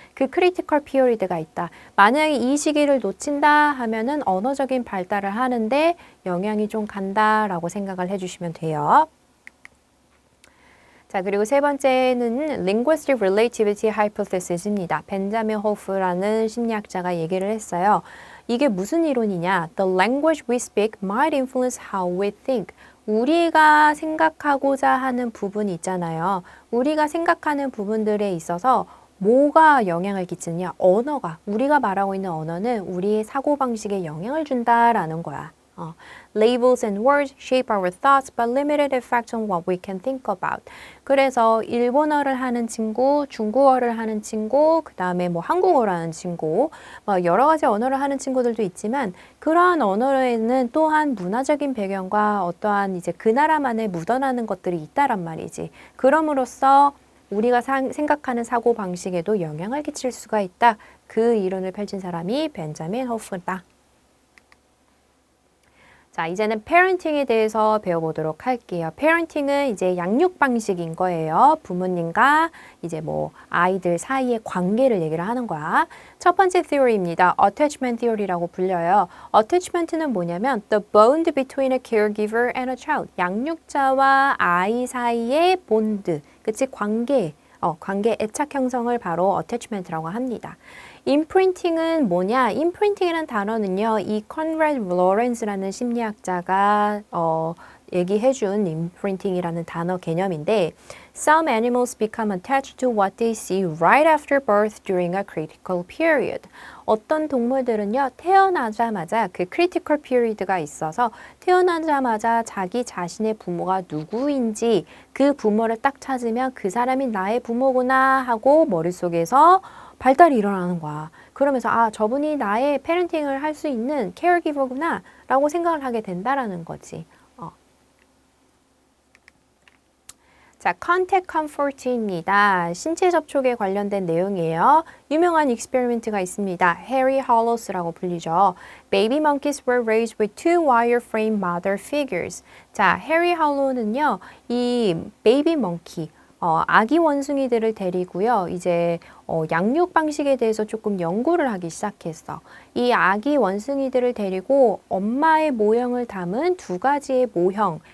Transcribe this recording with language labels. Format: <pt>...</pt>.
<ko>그 크리티컬 피어리드가 있다. 만약에 이 시기를 놓친다 하면은 언어적인 발달을 하는데 영향이 좀 간다라고 생각을 해주시면 돼요. 자, 그리고 세 번째는 linguistic relativity hypothesis입니다. 벤자민 호프라는 심리학자가 얘기를 했어요. 이게 무슨 이론이냐?</ko> <en>The language we speak might influence how we think.</en> <ko>우리가 생각하고자 하는 부분이 있잖아요. 우리가 생각하는 부분들에 있어서 뭐가 영향을 끼치느냐? 언어가. 우리가 말하고 있는 언어는 우리의 사고방식에 영향을 준다라는 거야.</ko> <en>Labels and words shape our thoughts but limited effect on what we can think about.</en> <ko>그래서 일본어를 하는 친구, 중국어를 하는 친구, 그 다음에 뭐 한국어를 하는 친구, 뭐 여러 가지 언어를 하는 친구들도 있지만 그러한 언어에는 또한 문화적인 배경과 어떠한 이제 그 나라만의 묻어나는 것들이 있다란 말이지. 그럼으로써 우리가 생각하는 사고 방식에도 영향을 끼칠 수가 있다. 그 이론을 펼친 사람이 벤자민 호프다. 자, 이제는 parenting에 대해서 배워보도록 할게요. parenting은 이제 양육 방식인 거예요. 부모님과 이제 뭐 아이들 사이의 관계를 얘기를 하는 거야. 첫 번째 theory입니다. attachment theory라고 불려요. attachment는 뭐냐면</ko> <en>the bond between a caregiver and a child.</en> <ko>양육자와 아이 사이의 본드, 그치? 관계, 관계 애착 형성을 바로 attachment라고 합니다. 임프린팅은 뭐냐? 임프린팅이라는 단어는요, 이 컨레드 로렌스라는 심리학자가 얘기해준 임프린팅이라는 단어 개념인데,</ko> <en>Some animals become attached to what they see right after birth during a critical period.</en> <ko>어떤 동물들은요, 태어나자마자 그 critical period가 있어서 태어나자마자 자기 자신의 부모가 누구인지 그 부모를 딱 찾으면 그 사람이 나의 부모구나 하고 머릿속에서 발달이 일어나는 거야. 그러면서 아, 저분이 나의 페렌팅을 할 수 있는 케어기버구나 라고 생각을 하게 된다라는 거지. 자, contact comfort입니다. 신체 접촉에 관련된 내용이에요. 유명한 익스페리먼트가 있습니다. 해리 할로스라고 불리죠.</ko> <en>Baby monkeys were raised with two wire-frame mother figures.</en> <ko>자, 해리 할로는요, 이 베이비 멍키, 아기 원숭이들을 데리고요. 이제 양육 방식에 대해서 조금 연구를 하기 시작했어. 이 아기 원숭이들을 데리고 엄마의 모형을 담은 두 가지의 모형.</ko>